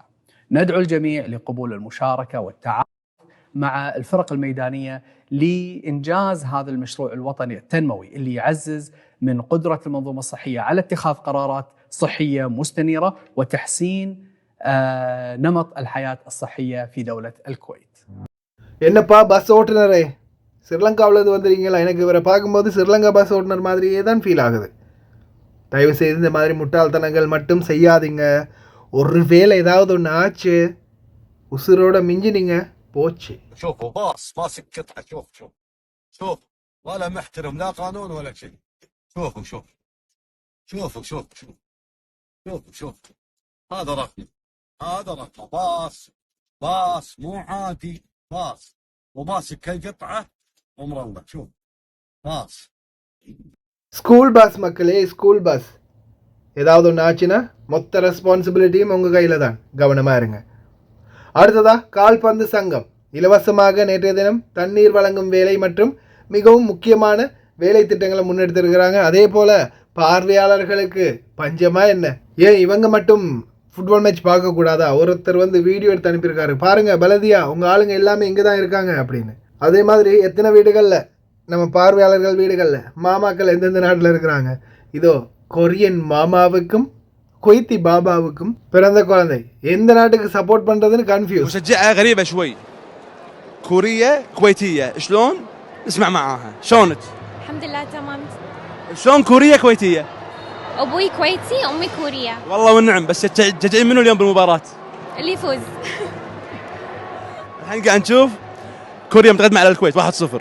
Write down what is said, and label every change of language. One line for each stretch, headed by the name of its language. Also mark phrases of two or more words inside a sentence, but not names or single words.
Arabic: ندعو الجميع لقبول المشاركة والتعاون مع الفرق الميدانية لإنجاز هذا المشروع الوطني التنموي اللي يعزز من قدرة المنظومة الصحية على اتخاذ قرارات صحية مستنيرة وتحسين نمط الحياة الصحية في دولة الكويت.
Tamil: என்னப்பா பஸ் ஓட்டுநரே, ஸ்ரீலங்காவிலேருந்து வந்துடுறீங்களா? எனக்கு இவரை பார்க்கும்போது ஸ்ரீலங்கா பஸ் ஓட்டுநர் மாதிரியே தான் ஃபீல் ஆகுது. தயவு செய்து இந்த மாதிரி முட்டாள்தனங்கள் மட்டும் செய்யாதீங்க. ஒரு வேளை ஏதாவது ஒன்று ஆச்சு, உசுரோட மிஞ்சினீங்க போச்சு.
Arabic: شوفوا باص ماسك قطعة، شوف ولا محترم لا قانون ولا شيء. شوفوا هذا رقم باص مو عادي، باص وماسك القطعة ومروق. شوف باص
English: school bus
Tamil: மக்களே,
English: school bus.
Tamil: ஏதாவது ஒன்று ஆச்சுன்னா மொத்த ரெஸ்பான்சிபிலிட்டியும் உங்கள் கையில் தான், கவனமாக இருங்க. அடுத்ததா கால்பந்து சங்கம் இலவசமாக நேற்றைய தினம் தண்ணீர் வழங்கும் வேலை மற்றும் மிகவும் முக்கியமான வேலை திட்டங்களை முன்னெடுத்திருக்கிறாங்க. அதே போல் பார்வையாளர்களுக்கு பஞ்சமா என்ன? ஏன் இவங்க மட்டும்
English: football match
Tamil: பார்க்கக்கூடாதா? ஒருத்தர் வந்து வீடியோ எடுத்து அனுப்பியிருக்காரு, பாருங்கள் பலதியா உங்கள் ஆளுங்க எல்லாமே இங்கே தான் இருக்காங்க அப்படின்னு. அதே மாதிரி எத்தனை வீடுகளில் நம்ம பார்வையாளர்கள் வீடுகளில் மாமாக்கள் எந்தெந்த நாட்டில் இருக்கிறாங்க. இதோ கொரியன் மாமாவுக்கும் குவைத்தி பாபாவுக்கும் பிறந்த குழந்தை. எந்த நாட்டுக்கு சப்போர்ட் பண்ணுறதுன்னு கன்ஃபியூஸ்.
Arabic: مشجعة غريبة شوي، كورية كويتية، شلون؟ نسمع معاها. شلونك؟ الحمد لله تمام. شلون كورية كويتية؟ أبوي كويتي أمي كورية. والله والنعم. بس تشجعين منو اليوم بالمباراة؟ اللي يفوز. الحين قاعد نشوف كوريا متقدمة على الكويت 1-0.